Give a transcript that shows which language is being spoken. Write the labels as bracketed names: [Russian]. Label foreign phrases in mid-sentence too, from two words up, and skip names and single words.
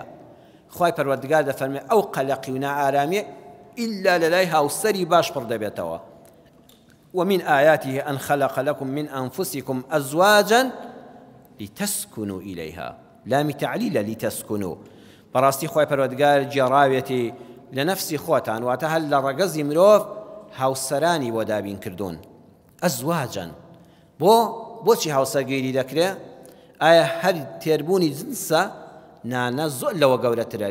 [Central Kurdish] خوای پەروەردگار دەفەرمێ ئەو قەلەقی و نائارامیە ئیلا لە لای هاوسەری باش پڕ دەبێتەوە. [Arabic] ومن آياته أن خلق لكم من أنفسكم أزواجا لتسكنوا إليها، لام تعليل لتسكنوا. [Central Kurdish] براستي خوای پەروەردگار جێڕاوێتی لە نەفسی خۆتان واتە هەر لە ڕەگەزی مرۆڤ هاوسەرانی بۆ دابین کردوون. ئەزواجن بۆچی هاوسەرگیری دەکرێت؟ ئایا هەر تێربوونی جنسە؟ نانە زۆر لەوە گەورەترە.